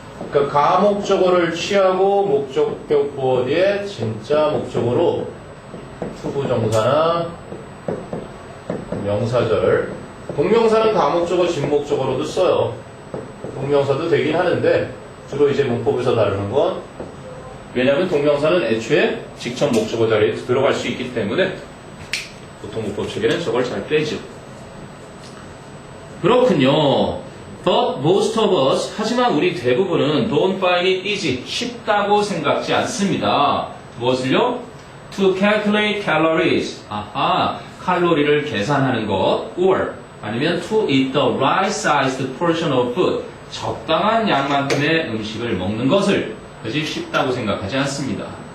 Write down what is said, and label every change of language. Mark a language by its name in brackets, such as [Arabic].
[Korean] 그러니까 가목적어를 취하고 목적격 보어 뒤에 진짜 목적어로 투부정사나 명사절, 동명사는 가목적어, 진목적어로도 써요. 동명사도 되긴 하는데 주로 이제 문법에서 다루는 건, 왜냐하면 동명사는 애초에 직접 목적어 자리에 들어갈 수 있기 때문에 보통 문법 체계는 저걸 잘 빼죠. 그렇군요. [English] But most of us, [Korean] 하지만 우리 대부분은 [English] don't find it easy, [Korean] 쉽다고 생각지 않습니다. 무엇을요? [English] To calculate calories, [Korean] 아하, 칼로리를 계산하는 것, or 아니면 [English] to eat the right-sized portion of food, [Korean] 적당한 양만큼의 음식을 먹는 것을 그지 쉽다고 생각하지 않습니다.